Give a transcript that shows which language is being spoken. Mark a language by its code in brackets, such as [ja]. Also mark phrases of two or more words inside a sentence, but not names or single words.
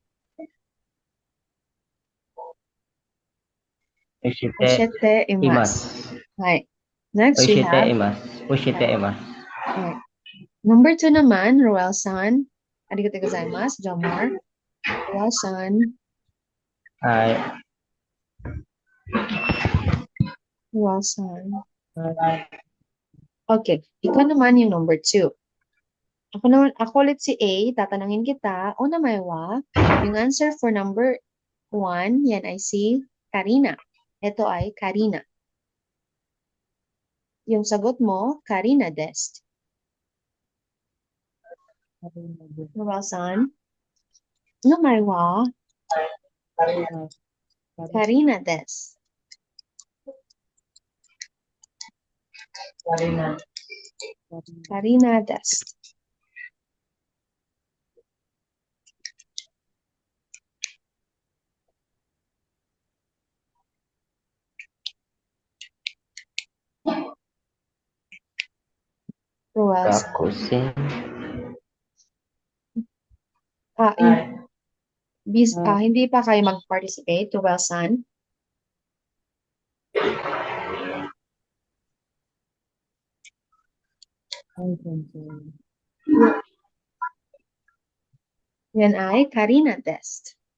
[ja] おして Oshite いま imasu. す。 Hi. お [en] Next, [ja] し [en] we [ja] て [en] have [ja] います。おしています。 [tl] Hi. Number 2 naman, Roel-san. [ja] ありがとうございます, Jomar. [tl] Roel-san. [ja] はい。 [tl] Roel-san. Okay. Ikaw naman yung number 2. Ako ulit si A, tatanungin kita, [ja] うなまいは, [tl] yung answer for number 1, yan ay si Karina. Ito ay Karina. Yung sagot mo, Karina desu. Roel-san. [ja] うなまいは、カリナです. Karina desu. [tl] Roel-san. [ja] 学生。 [tl] Hindi pa kayo mag-participate, Roel-san. Yan ay Karina desu.